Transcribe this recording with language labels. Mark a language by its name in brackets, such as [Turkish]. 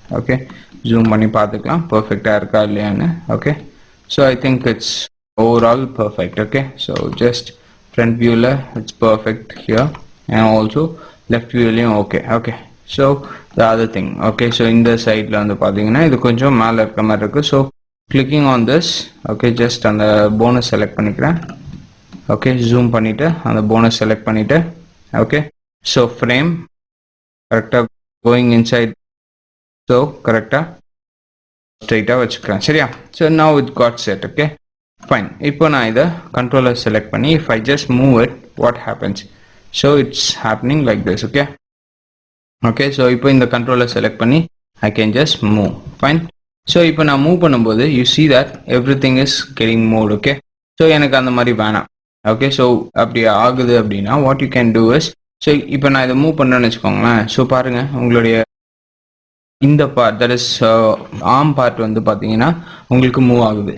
[Tamil] Okay, zoom பண்ணி பார்த்துக்கலாம் பர்ஃபெக்டாக இருக்கா இல்லையான்னு. Okay, so [English] I think it's overall perfect. Okay, so just front வியூவில் it's perfect here and also left வியூலையும். [Tamil] Okay, [English] Okay, so the other thing. [Tamil] Okay, so இந்த சைடில் வந்து பார்த்தீங்கன்னா இது கொஞ்சம் மேலே இருக்க மாதிரி இருக்குது. [English] So clicking on this. Okay, just அந்த bonus select பண்ணிக்கிறேன். Okay, zoom பண்ணிட்டு அந்த bonus select பண்ணிட்டு okay, so frame கரெக்டாக going inside, so கரெக்டாக ஸ்ட்ரைட்டாக வச்சுக்கிறேன். சரியா, so now it got set. Okay, fine. [Tamil] இப்போ நான் இதை [English] controller select பண்ணி if I just move it, what happens? So it's happening like this. Okay, okay, so இப்போ இந்த controller select பண்ணி I can just move. Fine. So [Tamil] இப்போ நான் move பண்ணும்போது [English] You see that everything is getting moved. [Tamil] Okay, so எனக்கு அந்த மாதிரி வேணாம். ஓகே, ஸோ அப்படி ஆகுது அப்படின்னா [English] what you can do is, [Tamil] so இப்போ நான் இதை மூவ் பண்ணுறேன்னு வச்சுக்கோங்களேன். ஸோ பாருங்கள் உங்களுடைய இந்த part that is arm part வந்து பார்த்தீங்கன்னா உங்களுக்கு மூவ் ஆகுது.